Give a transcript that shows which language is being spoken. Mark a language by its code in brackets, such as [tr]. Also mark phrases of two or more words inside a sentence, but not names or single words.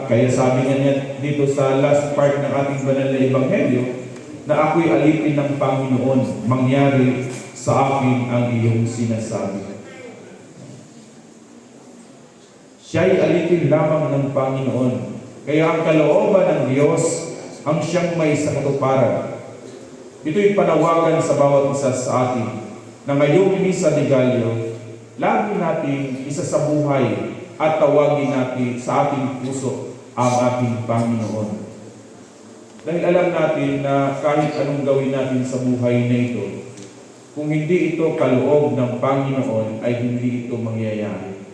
[tl] Kaya sabi nga niya dito sa [en] last part [tl] ng ating banal na ebanghelyo na ako'y alipin ng Panginoon, mangyari sa akin ang iyong sinasabi. Siya'y alipin lamang ng Panginoon. Kaya ang kalooban ng Diyos ang siyang may sa katuparan. Ito'y panawagan sa bawat isa sa atin na ngayong misa de Gallo, lagi natin isa sa buhay at tawagin natin sa ating puso ang ating Panginoon. Dahil alam natin na kahit anong gawin natin sa buhay na ito, kung hindi ito kaloob ng Panginoon, ay hindi ito mangyayari.